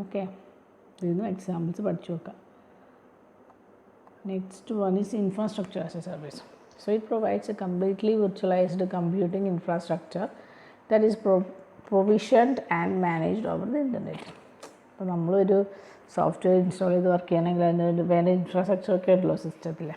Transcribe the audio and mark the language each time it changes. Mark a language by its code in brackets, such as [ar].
[ml] Okay, ഇതിന് examples പഠിച്ചു വെക്കാം. [en] Next one is infrastructure as a service. So it provides a completely virtualized computing infrastructure that is provisioned and managed over the internet. [ml] അപ്പോൾ നമ്മളൊരു software install ചെയ്ത് work ചെയ്യണമെങ്കിൽ അതിന് വേണ്ട infrastructure ഒക്കെ ഉണ്ടല്ലോ സിസ്റ്റത്തിൽ.